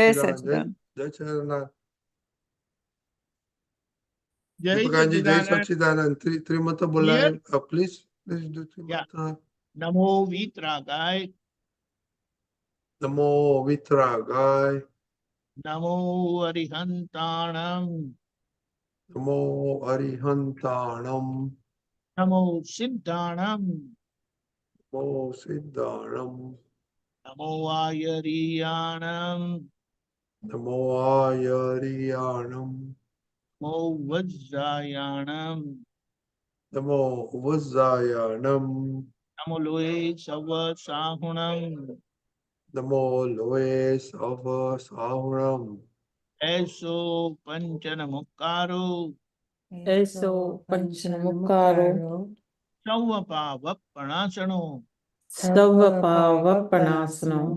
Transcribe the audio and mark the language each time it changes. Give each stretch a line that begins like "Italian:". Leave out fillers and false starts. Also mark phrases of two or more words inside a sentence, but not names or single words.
Gujarati: સચિદાન. સચિદાનંદ. જય સચિદાન. Jai દીપકાનજી, જય Sachidanand. સચિદાનંદ. ત્રિમંત્ર બોલાય. Clear?
English: please do Yeah.
Gujarati: ત્રિમંત્ર.
Prakrit languages: Namo Vitragai. નમો વિતરાગાય. Namo Arihantanam. Namo Arihantanam. Namo Siddhanam. Namo Siddhanam. Namo Ayariyanam. Namo Ayariyanam. Namo Vajrayanam. Namo Vajrayanam. Namo Loe Sava Sahunam. Namo Loe Sava Sahuram. Eso Panchana Mukkaro. Eso Panchanamukaro Sauvapa Vappanasano. Savapavapanasano